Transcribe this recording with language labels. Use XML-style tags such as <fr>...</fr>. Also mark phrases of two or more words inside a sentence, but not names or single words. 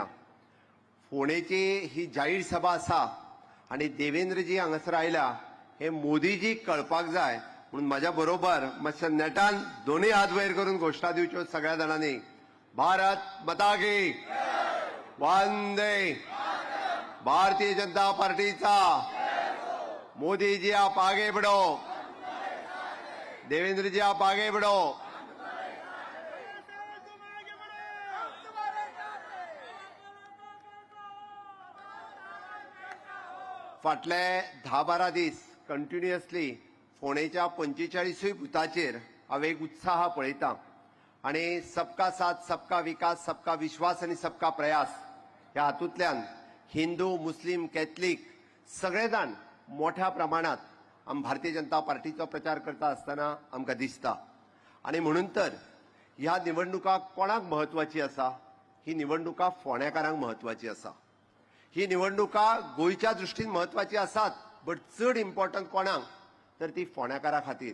<kok>फोंडेची ही जाहीर सभा आसा आनी देवेंद्रजी हांगासर आयल्या हे मोदीजीक कळपाक जाय म्हणून म्हाज्या बरोबर मातशें नेटान दोनूय हात वयर करून घोशणा दिवच्यो सगळ्या जाणांनी।</kok> <hi>भारत माता की वंदे भारतीय जनता पार्टीचा मोदी जी आप आगे बढ़ो, देवेंद्र जी आप आगे बढ़ो।</hi> <kok>फाटले 10-12 दीस कंटिन्युअसली फोंडेच्या 45 बुथाचेर हांव एक उत्साह पळयतां आनी</kok> <hi>सबका साथ सबका विकास सबका विश्वास</hi> <kok>आनी</kok> <hi>सबका प्रयास</hi> <kok>ह्या हातूंतल्यान हिंदू मुस्लिम कॅथलीक सगळे जाण मोठ्या प्रमाणात भारतीय जनता पार्टीचो प्रचार करता आसतना आमकां दिसता आनी म्हणून तर ह्या निवडणुका कोणाक महत्वाची आसा? ही निवडणुका फोंडेकारांक महत्वाची आसा। ही निवडणुका गोंयच्या दृश्टीन महत्वाची आसात बट चड इम्पॉर्टंट कोणाक तर ती फोंडेकारा खातीर।</kok>